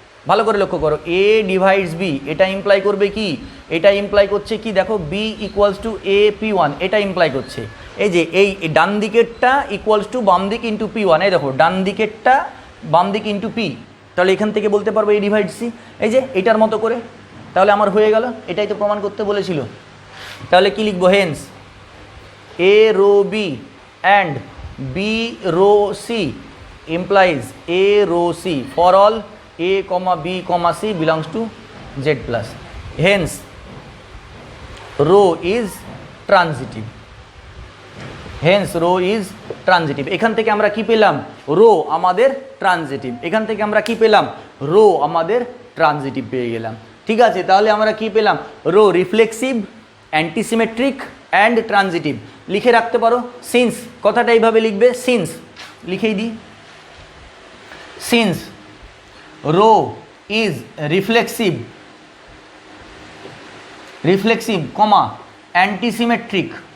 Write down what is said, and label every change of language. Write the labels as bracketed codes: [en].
[bn] ভালো করে লক্ষ্য করো, এ ডিভাইডস বি এটা ইমপ্লাই করবে কি, এটা ইমপ্লাই করছে কি, দেখো B equals to A P one, এটা ইমপ্লাই করছে এই যে এই ডান দিকেরটা ইকুয়ালস টু বাম দিক ইন্টু পি ওয়ান, এই দেখো ডান দিকেরটা বাম দিক ইন্টু পি, তাহলে এখান থেকে বলতে পারবো এ ডিভাইড সি, এই যে এটার মতো করে, তাহলে আমার হয়ে গেল, এটাই তো প্রমাণ করতে বলেছিল। তাহলে কি লিখবো, [en] Hence a rho b and b rho c implies a rho c for all a comma b comma c belongs to z plus, hence rho is transitive, hence rho is transitive। [bn] এখান থেকে আমরা কি পেলাম, rho আমাদের transitive, এখান থেকে আমরা কি পেলাম, রো আমাদের ট্রানজিটিভ পেয়ে গেলাম। ঠিক আছে, তাহলে আমরা কি পেলাম, rho reflexive, antisymmetric and transitive. লিখে রাখতে পারো, সিন্স কথাটা এইভাবে লিখবে, সিন্স লিখেই দিই, [en] since rho is reflexive, comma antisymmetric